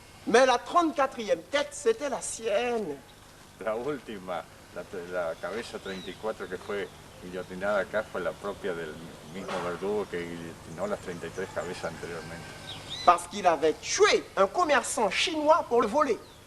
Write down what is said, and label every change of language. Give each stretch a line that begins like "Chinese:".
French: Mais la 34e tête, c'était la sienne.
Spanish: La última, la cabeza 34 que fue guillotinada acá fue la propia del mismo verdugo que guillotinó las 33 cabezas anteriormente.
French: Parce qu'il avait tué un commerçant chinois pour le voler.